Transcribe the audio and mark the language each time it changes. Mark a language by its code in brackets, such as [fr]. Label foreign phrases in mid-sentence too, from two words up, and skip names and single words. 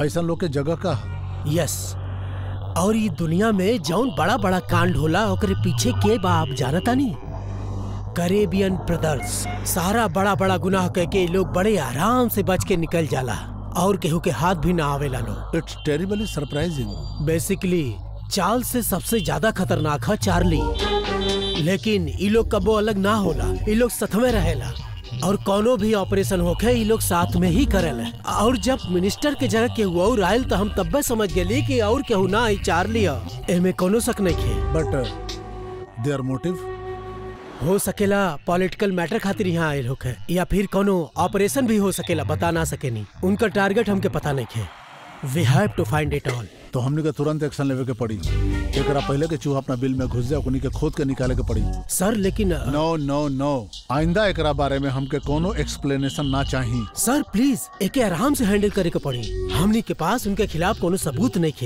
[bho] ऐसा लोग के जगह का? यस, और ये दुनिया में जौन बड़ा बड़ा कांड होला ओकरे पीछे के बा आप जानता नहीं? कैरेबियन ब्रदर्स। सारा बड़ा बड़ा गुनाह करके लोग बड़े आराम से बच के निकल जाला और केहू के हाथ भी ना आवेला लोग। [en] It's terribly surprising. [bho] बेसिकली चार्ल्स से सबसे ज्यादा खतरनाक है चार्ली, लेकिन ये लोग कबो अलग ना होला। ये लोग साथ में रहेला और कोनो भी ऑपरेशन होके ये लोग साथ में ही करेला। और जब मिनिस्टर के जगह केहू और आयल तो हम तब्बे समझ गेली कि और केहू ना आई चार्ली है। एमे कोनो शक नहीं है। [en] But their motive [bho] हो सकेला पॉलिटिकल मैटर खातिर यहाँ आयल होके, या फिर कोनो ऑपरेशन भी हो सकेला, बता ना सके नहीं। उनका टारगेट हमके पता नहीं है। [en] We have to find it all। [bho] तो हमने के तुरंत एक्शन लेवे के पड़ी। एकरा पहले के चूहा अपना बिल में घुस जाए, उन्हीं के खोद के निकाले के पड़ी। सर लेकिन [en] no no no, [bho] आइंदा एकरा बारे में हमके कोनो एक्सप्लेनेशन ना चाहिए। [en] Sir please [bho] एके आराम से हैंडल करे के पड़ी। हमनी के पास उनके खिलाफ कोनो सबूत नहीं है।